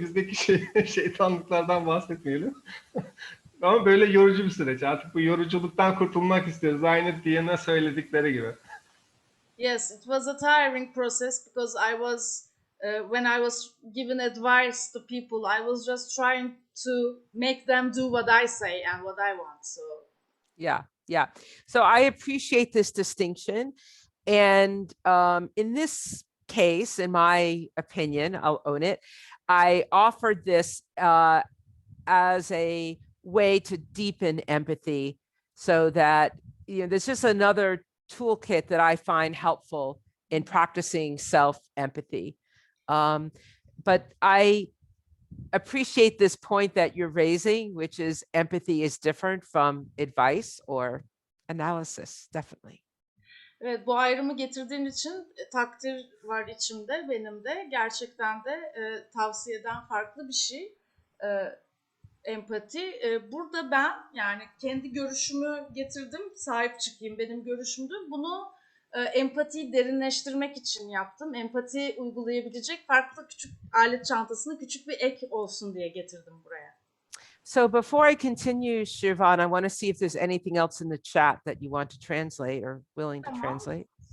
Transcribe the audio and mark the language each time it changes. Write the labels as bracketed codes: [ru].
[tr] Bizdeki şeytanlıklardan bahsetmeyelim. Ama böyle yorucu bir süreç. Artık bu yoruculuktan kurtulmak istiyoruz. Aynı Dian'a söyledikleri gibi. [en] Yes, it was a tiring process because I was when I was giving advice to people, I was just trying to make them do what I say and what I want. So yeah. So I appreciate this distinction, and in this case, in my opinion, I'll own it, I offered this as a way to deepen empathy, so that there's just another toolkit that I find helpful in practicing self-empathy. But I appreciate this point that you're raising, which is empathy is different from advice or analysis, definitely. [tr] Evet, bu ayrımı getirdiğin için takdir var içimde, benim de. Gerçekten de tavsiyeden farklı bir şey. Empati. Burada ben yani kendi görüşümü getirdim, sahip çıkayım benim görüşümdü. Bunu empatiyi derinleştirmek için yaptım. Empati uygulayabilecek farklı küçük alet çantasına küçük bir ek olsun diye getirdim buraya. [en] So before I continue, Shirvan, I want to see if there's anything else in the chat that you want to translate or willing to translate.